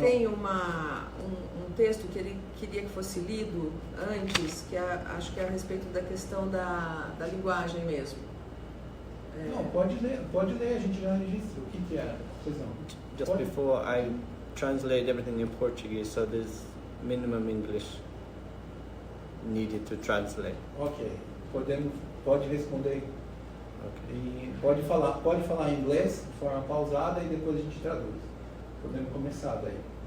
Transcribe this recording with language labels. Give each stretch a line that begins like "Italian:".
Portuguese: tem um texto que ele queria que fosse lido antes, que acho que é a respeito da questão da linguagem mesmo. Não, pode ler, a gente já registra. O que era? Pois não.
English: Just
Portuguese: Pode.
English: before I translate everything in Portuguese, so there's minimum English needed to translate.
Portuguese: Ok. Pode responder.
English: Okay.
Portuguese: E pode falar em inglês de forma pausada e depois a gente traduz. Podemos começar daí.